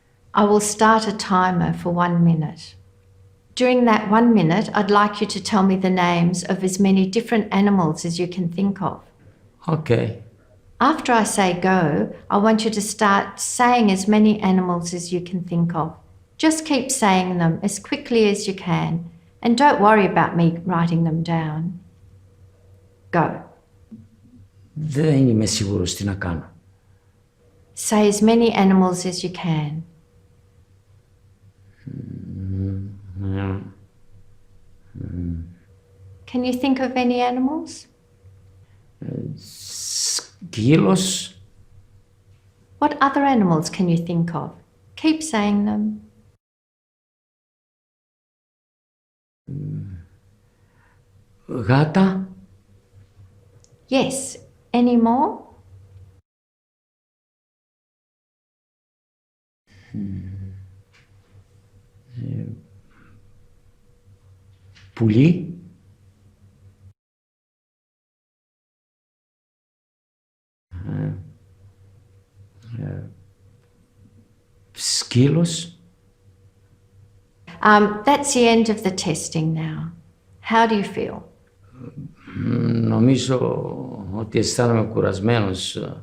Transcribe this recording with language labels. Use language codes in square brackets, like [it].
[en] I will start a timer for 1 minute. During that 1 minute, I'd like you to tell me the names of as many different animals as you can think of. Okay. After I say go, I want you to start saying as many animals as you can think of. Just keep saying them as quickly as you can, and don't worry about me writing them down. Go. [el] Δεν είμαι σίγουρος τι να κάνω. [en] Say as many animals as you can. Can you think of any animals? [el] Σκύλος. [en] What other animals can you think of? Keep saying them. [el] Γάτα. [en] Yes. Any more? [el] Πουλί. Σκύλος. [en] That's the end of the testing now. How do you feel? [el] Νομίζω ότι αισθάνομαι κουρασμένος.